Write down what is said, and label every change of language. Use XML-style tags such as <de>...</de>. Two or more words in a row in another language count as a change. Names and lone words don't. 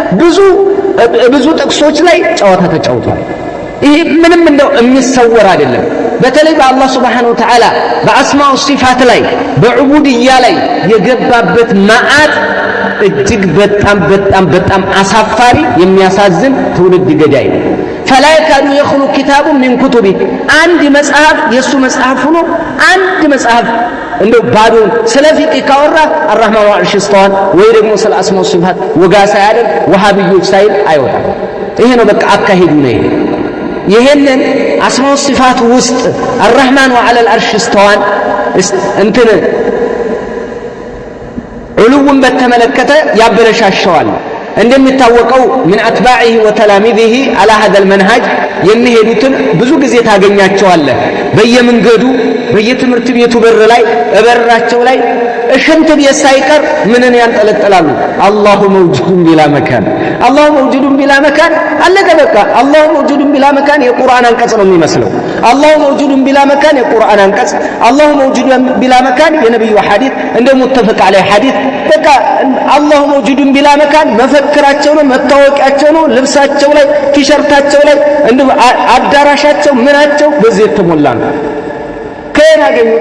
<am>ብዙ ጥቅሶች ላይ ጨዋታ ተጫውቷል። ይሄ ምንም እንደው የሚሰወር አይደለም። በተለይ በአላህ</am> <ar>سبحانه وتعالى بأسماء الصفات</ar> <am>ላይ በዑቡድያ ላይ የገባበት መዓት እጅግ በጣም አሳፋሪ የሚያሳዝን ትውልድ ገዳይ ነው።</am> <ar>فلا يكاد يخلو كتاب من كتبه</ar> <am>አንድ መጽሐፍ የሱ መጽሐፍ ሆኖ አንድ መጽሐፍ እንደው ባዶ ስለ ፊቅ ካወራ</am> <ar>الرحمن والعرش استوى</ar> <am>ወይ ደግሞ ስለ</am> <ar>أسماء الصفات</ar> <am>ወጋ ሳያደርግ ወሃቢዮች ሳይል አይወጣም። ይሄ ነው በቃ አካሄዱ ነው። ይሄንን</am> <ar>أسماء الصفات</ar> <am>ውስጥ</am> <ar>الرحمن وعلى العرش استوى</ar> <am>እንትን ዑሉውን በተመለከተ ያበለሻሸዋል። እንደሚታወቀው</am> <ar>من أتباعه وتلاميذه على هذا المنهج</ar> <am>የሚሄዱትን ብዙ ጊዜ ታገኛቸዋለህ። በየመንገዱ በየትምህርት ቤቱ በር ላይ በራቸው ላይ ሽንት ቤት ሳይቀር ምንን ያንጠለጥላሉ?</am> <ar>الله موجود بلا مكان፣ الله موجود بلا مكان።</ar> <am>አለቀ በቃ።</am> <ar>الله موجود بلا مكان</ar> <am>የቁርአን አንቀጽ ነው የሚመስለው።</am> <ar>الله موجود بلا مكان</ar> <am>የቁርአን አንቀጽ፣</am> <ar>الله موجود بلا مكان</ar> <am>የነብዩ ሐዲስ እንደ</am> <ar>متفق عليه</ar> <am>ሐዲስ። በቃ</am> <ar>الله موجود بلا مكان</ar> <am>መፈክራቸው ነው፣ መታወቂያቸው ነው። ልብሳቸው ላይ ቲሸርታቸው ላይ እንደ አዳራሻቸው ምናቸው በዚህ የተሞላ ነው። ከየት አገኙት?</am>